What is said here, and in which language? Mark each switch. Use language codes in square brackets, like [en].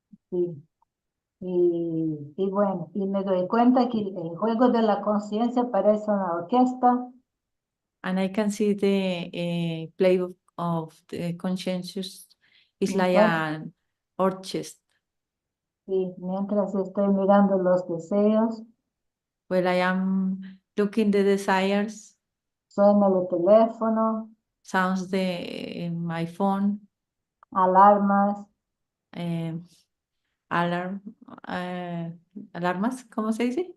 [es] sí, y bueno, y me doy cuenta que el juego de la conciencia parece una orquesta [en] And I can see the play of the conscientious is like [es] mientras, [en] an orchestra. [es] sí, mientras estoy mirando los deseos, [en] Where I am looking the desires, [es] suena el teléfono, [en] sounds my phone, [es] alarmas, um, alarm, alarmas, ¿cómo se dice?